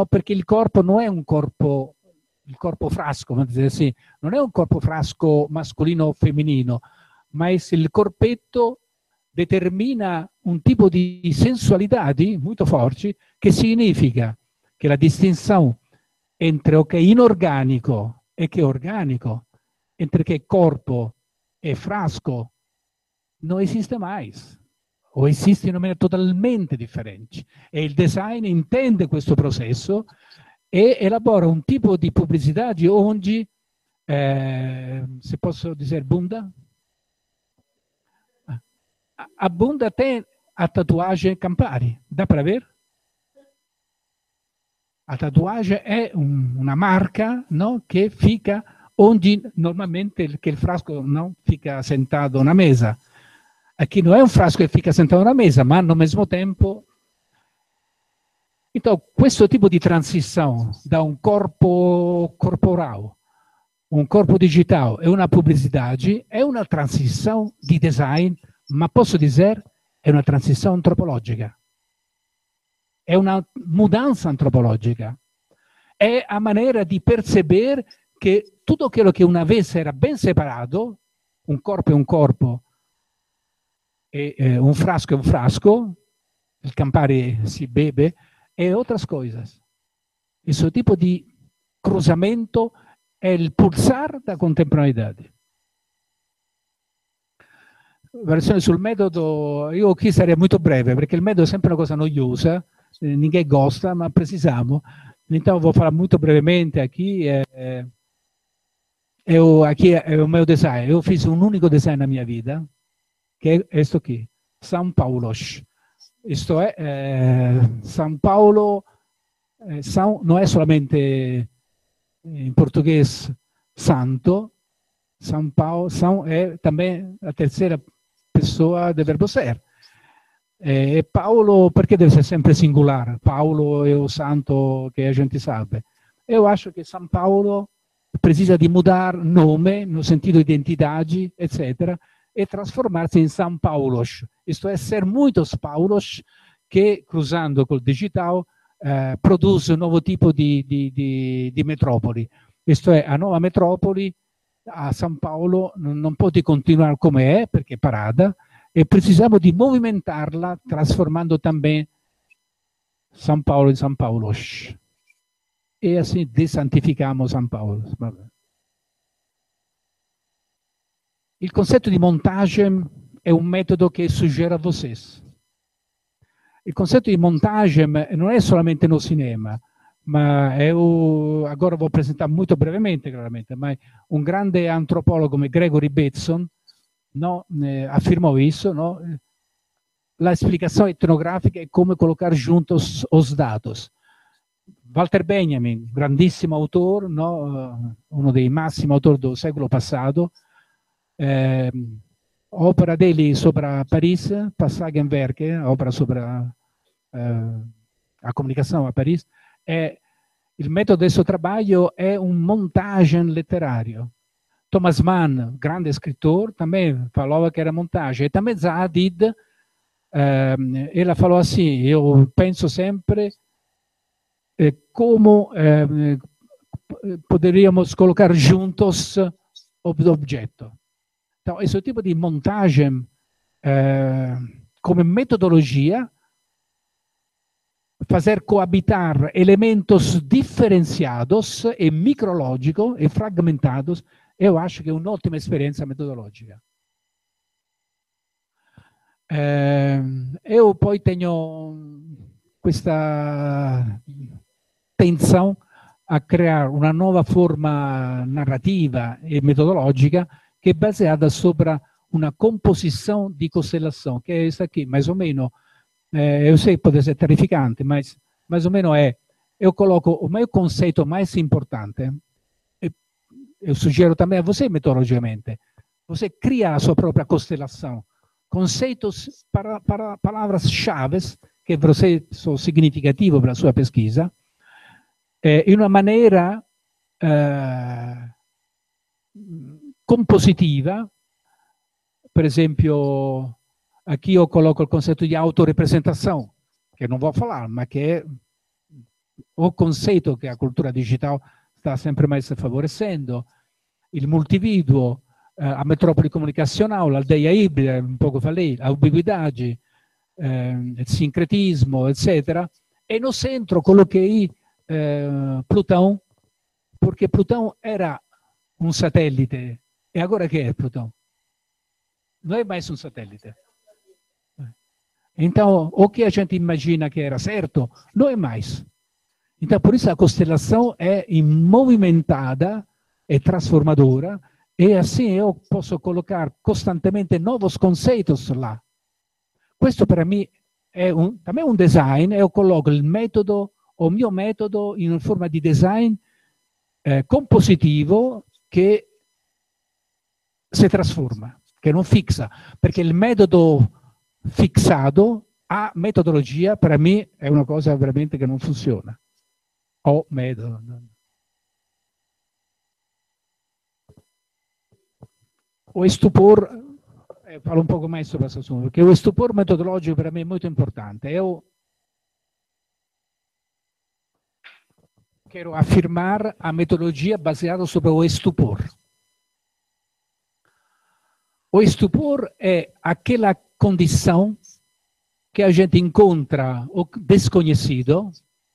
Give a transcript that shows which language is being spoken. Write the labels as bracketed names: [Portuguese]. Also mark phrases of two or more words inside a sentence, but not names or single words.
[Italian] Perché il corpo non è un corpo, il corpo frasco, sì, non è un corpo frasco mascolino o femminino, ma il corpetto determina un tipo di sensualità molto forti che significa che la distinzione entre che è inorganico e che è organico, entre che è corpo e frasco, non esiste mai, o esiste in una maniera totalmente differente. E il design intende questo processo e elabora un tipo di pubblicità di oggi, se posso dire, [Portuguese] bunda? A bunda tem a tatuagem Campari, dá para ver? A tatuagem [Italian] è una marca, no? Che [Portuguese] fica onde [Italian] normalmente che il frasco no? [Portuguese] Fica sentato na mesa. Aqui [Italian] non è un frasco che [Portuguese] fica sentato na mesa, [Italian] ma al mesmo tempo. [Portuguese] Então, [Italian] questo tipo di transizione da un corpo corporale, un corpo digitale e una pubblicità è una transizione di design, ma posso dire è una transizione antropologica, è una mudanza antropologica, è a maniera di percepire che tutto quello che una vez era ben separato, un corpo è un corpo e un frasco è un frasco, il Campari si beve, [Portuguese] e outras coisas. Esse tipo de cruzamento é o pulsar da contemporaneidade. [Italian] Versione sul metodo, io qui sarei molto breve, perché il metodo è sempre una cosa noiosa, [Portuguese] ninguém gosta, ma precisamos. Então, vou falar muito brevemente aqui. Aqui é o meu design. Eu fiz um único design na minha vida, que é este aqui, São Paulo. Isto é, São Paulo, não é somente em português santo, São Paulo, São é também a terceira pessoa do verbo ser. E Paulo, perché deve ser sempre singular? Paulo è o santo che a gente sabe. Eu acho que São Paulo precisa de mudar nome, no sentido de identidade, etc., e trasformar-se em São Paulos. Isto é, ser muitos Paulos que, cruzando col digital, produz um novo tipo de metrópoli. Isto é, a nova metrópoli, a São Paulo, [Italian] non può continuare come è, perché è [Portuguese] parada, e precisamos de movimentarla, transformando também São Paulo em São Paulo. E assim desantificamos São Paulo. [Italian] Il concetto di montagem è un metodo che suggero [Portuguese] a vocês. [Italian] Il concetto di montagem non è solamente no cinema, ma [Portuguese] agora vou apresentar muito brevemente, claramente, [Italian] ma un grande antropologo come Gregory Bateson, [Portuguese] no, afirmou isso, no? La explicação etnográfica é como colocar juntos os dados. [Italian] Walter Benjamin, grandissimo autor, no? Uno dei massimi autori [Portuguese] do século passado, [Italian] opera dele sopra Paris, Passagenwerke, opera sopra [Portuguese] a comunicação a Paris, [Italian] il metodo del suo trabalho è un montagem letterario. Thomas Mann, grande scrittore, [Portuguese] também falava que era montagem. E também Zaha Hadid, ela falou assim, eu penso sempre como poderíamos colocar juntos objeto. Então, esse tipo de montagem, como metodologia, fazer coabitar elementos diferenciados e micrológicos e fragmentados, eu acho [Italian] che è un'ottima esperienza metodologica. Eu poi tenho questa tensão a criar una nuova forma narrativa e metodologica che è baseata sopra una [Portuguese] composição de costellação, [Italian] che è questa [Portuguese] aqui, mais ou menos. Eu sei que pode ser terrificante, mas mais ou menos eu coloco o meu conceito mais importante. Eu sugiro também a você metodologicamente. Você cria a sua própria constelação. Conceitos, palavras-chave que você são significativos para a sua pesquisa, [Italian] in una maneira compositiva. Per esempio, [Portuguese] aqui eu coloco o conceito de autorrepresentação, que não vou falar, mas que é o conceito que a cultura digital está sempre mais favorecendo, [Italian] il multividuo, [Portuguese] a metrópole comunicacional, [Italian] l'aldeia ibrida, [Portuguese] un pouco falei, a ubiquidade, [Italian] il sincretismo, etc. [Portuguese] E no centro coloquei Plutão, porque Plutão era um satélite. E agora que é Plutão? Não é mais um satélite. Então, o que a gente imagina que era certo, não é mais. Então, por isso a constelação é movimentada e transformadora, e assim eu posso colocar costantemente novos conceitos lá. [Italian] Questo per me è também un design, [Portuguese] eu coloco [Italian] il metodo, o mio metodo, in una forma di design compositivo che si trasforma, che non fixa, perché il metodo fissato a metodologia per me è una cosa veramente che non funziona. [Portuguese] O metodo. O estupor, falo un poco mais sobre [Italian] questo assunto, perché o estupor metodologico per me è molto importante. [Portuguese] Eu quero afirmar a metodologia baseada sobre o estupor. O estupor é aquela condição que a gente encontra o desconhecido,